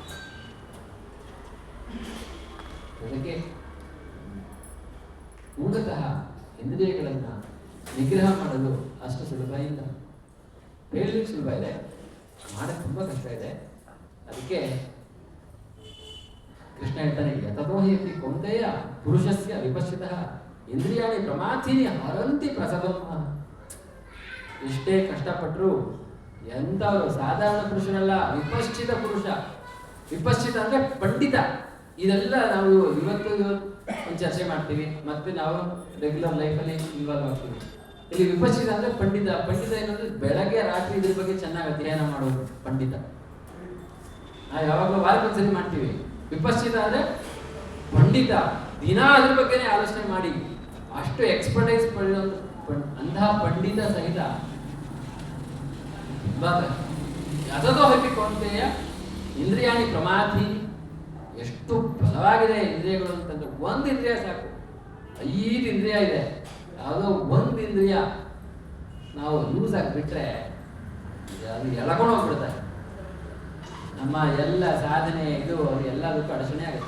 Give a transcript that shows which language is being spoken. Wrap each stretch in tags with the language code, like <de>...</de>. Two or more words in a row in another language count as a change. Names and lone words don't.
<kn>ಅದಕ್ಕೆ ಮೂಲತಃ ಇಂದ್ರಿಯಗಳನ್ನ ನಿಗ್ರಹ ಮಾಡಲು ಅಷ್ಟು ಸುಲಭ ಇಲ್ಲ. ಹೇಳಲಿಕ್ಕೆ ಸುಲಭ ಇದೆ, ಮಾಡಕ್ಕೆ ತುಂಬಾ ಕಷ್ಟ ಇದೆ. ಅದಕ್ಕೆ ಕೃಷ್ಣ ಹೇಳ್ತಾನೆ,</kn> <sa>ಯತತೋ ಹಿ ಅಪಿ ಕೌಂತೆಯ ಪುರುಷಸ್ಯ ವಿಪಶ್ಚಿತಃ ಇಂದ್ರಿಯಾಣಿ ಪ್ರಮಾಥೀನಿ ಹರಂತಿ ಪ್ರಸವಂ.</sa> <kn>ಎಷ್ಟೇ ಕಷ್ಟಪಟ್ಟರು ಎಂಥವರು ಸಾಧಾರಣ ಪುರುಷನಲ್ಲ, ವಿಪಶ್ಚಿತ ಪುರುಷ. ವಿಪಶ್ಚಿತ ಅಂದ್ರೆ ಪಂಡಿತ. ಇದೆಲ್ಲ ನಾವು ಇವತ್ತು ಒಂದು ಚರ್ಚೆ ಮಾಡ್ತೀವಿ, ಮತ್ತೆ ನಾವು</kn> <en>regular lifealli</en> <kn>ಇನ್ವಾಲ್ವ್ ಆಗ್ತೀವಿ. ಇಲ್ಲಿ ವಿಪಶ್ಚಿತ ಅಂದ್ರೆ ಪಂಡಿತ. ಪಂಡಿತ ಏನಂದ್ರೆ ಬೆಳಗ್ಗೆ ರಾತ್ರಿ ಇದ್ರ ಬಗ್ಗೆ ಚೆನ್ನಾಗಿ ಅಧ್ಯಯನ ಮಾಡೋದು ಪಂಡಿತ. ನಾವು ಯಾವಾಗಲೂ ವಾರಕ್ಕೊಂದ್ಸರಿ ಮಾಡ್ತೀವಿ. ವಿಪಶ್ಚಿತ ಅಂದ್ರೆ ಪಂಡಿತ, ದಿನ ಅದ್ರ ಬಗ್ಗೆನೇ ಆಲೋಚನೆ ಮಾಡಿ ಅಷ್ಟು ಎಕ್ಸ್ಪರ್ಟೈಸ್ ಪಡೆಯುವ ಅಂತಹ ಪಂಡಿತ ಸಹಿತ</kn> <sa>ಯತತೋ ಹಿ ಕೌಂತೆಯ ಇಂದ್ರಿಯಾಣಿ ಪ್ರಮಾಥಿ.</sa> <kn>ಎಷ್ಟು ಬಲವಾಗಿದೆ ಇಂದ್ರಿಯಗಳು ಅಂತಂದ್ರೆ, ಒಂದು ಇಂದ್ರಿಯ ಸಾಕು. 5 ಇಂದ್ರಿಯ ಇದೆ, ಯಾವುದೋ ಒಂದು ಇಂದ್ರಿಯ ನಾವು ಯೂಸ್ ಆಗಿಬಿಟ್ರೆ ಅದು ಎಳ್ಕೊಂಡು ಹೋಗ್ಬಿಡ್ತಾರೆ. ನಮ್ಮ ಎಲ್ಲ ಸಾಧನೆ ಇದು ಅದು ಎಲ್ಲದಕ್ಕೂ ಅಡಚಣೆ ಆಗುತ್ತೆ.</kn>